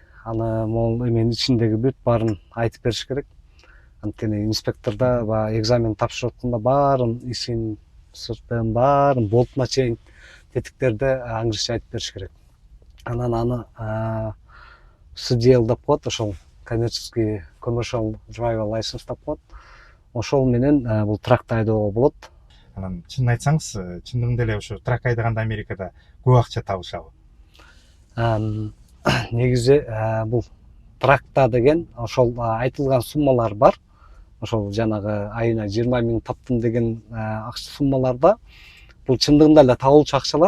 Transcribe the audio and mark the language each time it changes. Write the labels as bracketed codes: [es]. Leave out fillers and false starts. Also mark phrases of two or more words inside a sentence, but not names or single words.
[ky] Аны могул эменин ичиндеги бүт баарын айтып бериш керек. Анткени инспекторда экзамен тапшырып атканда баарын ишин, сыртын баарын болтуна чейин тетиктерди англисче айтып бериш керек. Анан аны CDL деп коет, ошол коммерческий [en] commercial driver license [ky] деп коет. Ошол менен бул тракты айдоого болот. Анан чынын айтсаңыз, чындыгында эле ошо трак айдаганда Америкада көп акча табышабы? Негизи бул тракта деген ошол айтылган суммалар бар. Ошол жанагы айына 20 000 таптым деген акча суммаларда бул чындыгында эле табылчу акчалар.